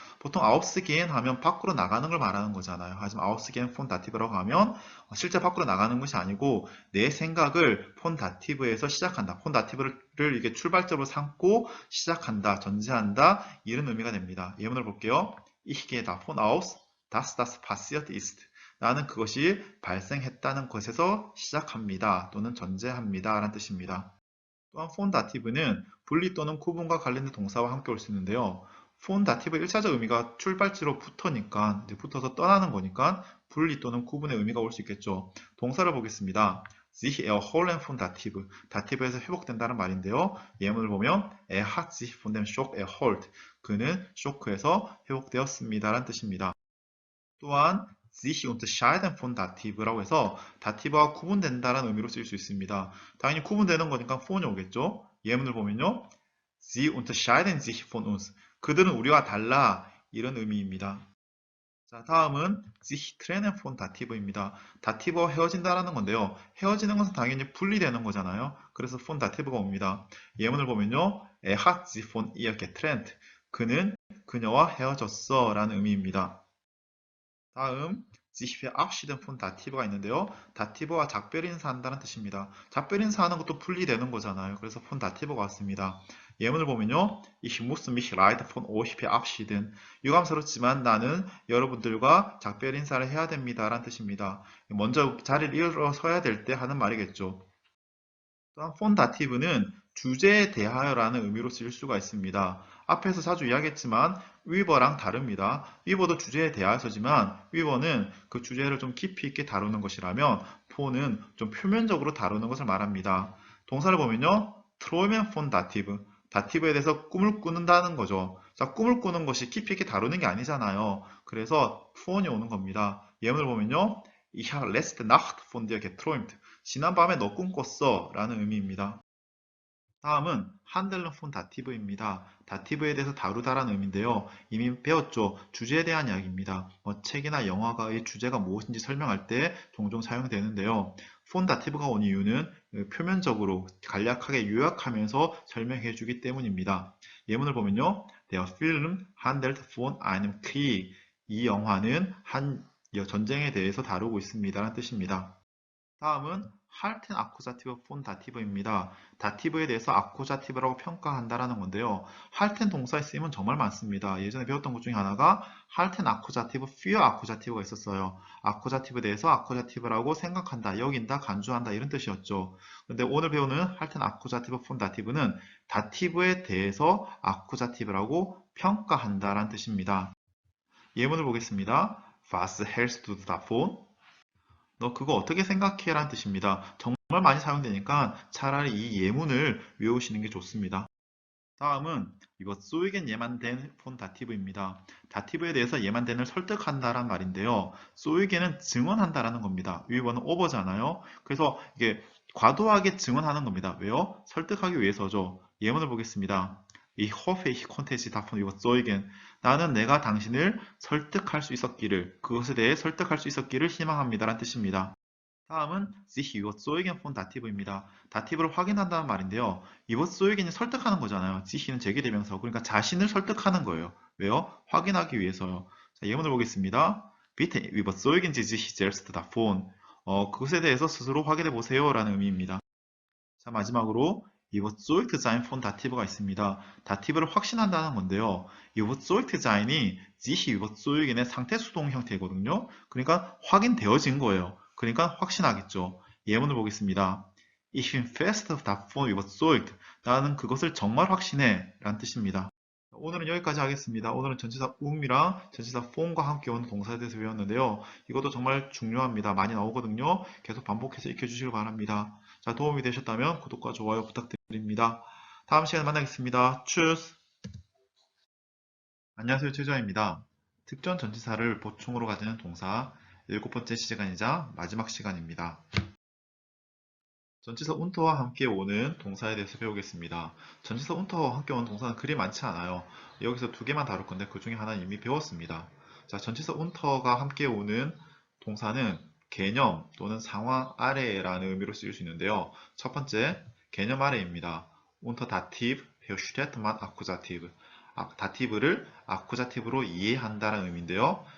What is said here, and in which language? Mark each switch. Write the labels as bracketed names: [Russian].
[Korean] 보통 ausgehen 하면 밖으로 나가는 걸 말하는 거잖아요. 하지만 ausgehen von 다티브라고 하면 실제 밖으로 나가는 것이 아니고 내 생각을 von 다티브에서 시작한다. von 다티브를 이게 출발점으로 삼고 시작한다, 전제한다 이런 의미가 됩니다. 예문을 볼게요. [German] Ich gehe davon aus, dass das passiert ist. [Korean] 나는 그것이 발생했다는 것에서 시작합니다. 또는 전제합니다. 라는 뜻입니다. 또한 폰 다티브는 분리 또는 구분과 관련된 동사와 함께 올 수 있는데요. 폰 다티브의 1차적 의미가 출발지로 붙으니까 붙어서 떠나는 거니까 분리 또는 구분의 의미가 올 수 있겠죠. 동사를 보겠습니다. [German] sich erholen von 다티브. [Korean] 다티브에서 회복된다는 말인데요. 예문을 보면 [German] er hat sich von dem Schock erholt. [Korean] 그는 쇼크에서 회복되었습니다. 라는 뜻입니다. 또한 sich unterscheiden von Dative라고 해서 다티브와 구분된다라는 의미로 쓸 수 있습니다. 당연히 구분되는 거니까 폰이 오겠죠. 예문을 보면요. [German] Sie unterscheiden sich von uns. [Korean] 그들은 우리와 달라. 이런 의미입니다. 자, 다음은 sich trennen von Dative입니다. 다티브와 헤어진다라는 건데요. 헤어지는 것은 당연히 분리되는 거잖아요. 그래서 von Dative가 옵니다. 예문을 보면요. [German] Er hat sich von ihr getrennt. [Korean] 그는 그녀와 헤어졌어 라는 의미입니다. 다음 sich verabschieden von Dative가 있는데요. 다티브와 작별 인사한다는 뜻입니다. 작별 인사하는 것도 분리되는 거잖아요. 그래서 von Dative가 왔습니다. 예문을 보면요. [German] Ich muss mich leider von euch verabschieden. [Korean] 유감스럽지만 나는 여러분들과 작별 인사를 해야 됩니다. 라는 뜻입니다. 먼저 자리를 일어서야 될 때 하는 말이겠죠. 또한 폰 다티브는 주제에 대하여라는 의미로 쓰일 수가 있습니다. 앞에서 자주 이야기했지만 위버랑 다릅니다. 위버도 주제에 대하여서지만 위버는 그 주제를 좀 깊이 있게 다루는 것이라면 폰은 좀 표면적으로 다루는 것을 말합니다. 동사를 보면요. 트로이멘 폰 다티브. 다티브에 대해서 꿈을 꾸는다는 거죠. 자, 꿈을 꾸는 것이 깊이 있게 다루는 게 아니잖아요. 그래서 폰이 오는 겁니다. 예문을 보면요. [German] Ich habe letzte Nacht von dir geträumt. [Korean] 지난밤에 너 꿈꿨어 라는 의미입니다. 다음은 한델른 폰 다티브입니다. 다티브에 대해서 다루다라는 의미인데요. 이미 배웠죠. 주제에 대한 이야기입니다. 책이나 영화가의 주제가 무엇인지 설명할 때 종종 사용되는데요. 폰 다티브가 온 이유는 표면적으로 간략하게 요약하면서 설명해 주기 때문입니다. 예문을 보면요. [German] Der Film handelt von einem Krieg. [Korean] 이 영화는 한 전쟁에 대해서 다루고 있습니다. 라는 뜻입니다. 다음은 할텐 아쿠자티브 폰 다티브입니다. 다티브에 대해서 아쿠자티브라고 평가한다라는 건데요. 할텐 동사의 쓰임은 정말 많습니다. 예전에 배웠던 것 중에 하나가 할텐 아쿠자티브, fear 아쿠자티브가 있었어요. 아쿠자티브에 대해서 아쿠자티브라고 생각한다, 여긴다, 간주한다 이런 뜻이었죠. 근데 오늘 배우는 할텐 아쿠자티브 폰 다티브는 다티브에 대해서 아쿠자티브라고 평가한다라는 뜻입니다. 예문을 보겠습니다. [German] Was hältst du davon? [Korean] 너 그거 어떻게 생각해? 라는 뜻입니다. 정말 많이 사용되니까 차라리 이 예문을 외우시는 게 좋습니다. 다음은 이거 쏘이겐 예만된 폰 다티브입니다. 다티브에 대해서 예만된을 설득한다란 말인데요. 쏘이겐은 증언한다라는 겁니다. 위원은 오버잖아요. 그래서 이게 과도하게 증언하는 겁니다. 왜요? 설득하기 위해서죠. 예문을 보겠습니다. [German] Ich hoffe, ich konnte Sie davon überzeugen. [Korean] 나는 내가 당신을 설득할 수 있었기를, 그것에 대해 설득할 수 있었기를 희망합니다. 라는 뜻입니다. 다음은 sich überzeugen von 다티브입니다. 다티브를 확인한다는 말인데요. überzeugen이 설득하는 거잖아요. sich는 제기대명사. 그러니까 자신을 설득하는 거예요. 왜요? 확인하기 위해서요. 자, 예문을 보겠습니다. [German] Bitte überzeugen Sie sich selbst davon. [Korean] 그것에 대해서 스스로 확인해 보세요. 라는 의미입니다. 자, 마지막으로 überzeugt sein von 다티브가 있습니다. 다티브를 확신한다는 건데요. überzeugt sein이 sich überzeugen의 상태 수동 형태거든요. 그러니까 확인되어진 거예요. 그러니까 확신하겠죠. 예문을 보겠습니다. [German] Ich bin fest davon überzeugt. [Korean] 나는 그것을 정말 확신해. 라는 뜻입니다. 오늘은 여기까지 하겠습니다. 오늘은 전치사 um이랑 전치사 phone과 함께 오는 동사에 대해서 배웠는데요. 이것도 정말 중요합니다. 많이 나오거든요. 계속 반복해서 익혀주시길 바랍니다. 자, 도움이 되셨다면 구독과 좋아요 부탁드립니다. 다음 시간에 만나겠습니다. [German] Tschüss! [Korean] 안녕하세요. 최저입니다. 특정 전치사를 보충으로 가지는 동사 7번째 시간이자 마지막 시간입니다. 전치사 운터와 함께 오는 동사에 대해서 배우겠습니다. 전치사 운터와 함께 오는 동사는 그리 많지 않아요. 여기서 두 개만 다룰 건데 그 중에 하나는 이미 배웠습니다. 자, 전치사 운터가 함께 오는 동사는 개념 또는 상황 아래라는 의미로 쓰일 수 있는데요. 첫 번째, 개념 아래입니다. [German] unter Dativ versteht man Akkusativ. [Korean] 다티브를 아쿠자티브로 이해한다는 의미인데요.